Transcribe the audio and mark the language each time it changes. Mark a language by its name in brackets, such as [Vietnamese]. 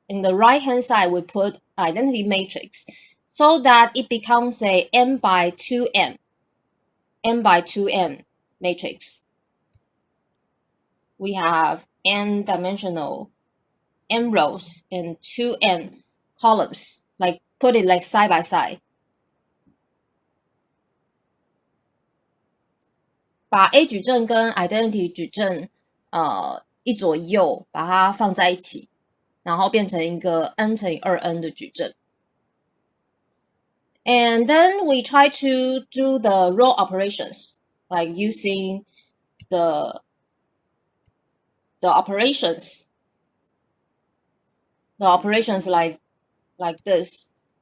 [English] In the right-hand side, we put identity matrix so that it becomes a n by 2n matrix. We have n dimensional n rows and 2n columns, like put it like side by side. [Chinese] 把 A 矩阵跟 identity 矩阵一左一右把它放在一起，然后变成一个 n 乘以 2n 的矩阵。 [English] And then we try to do the row operations, like using the operations like this.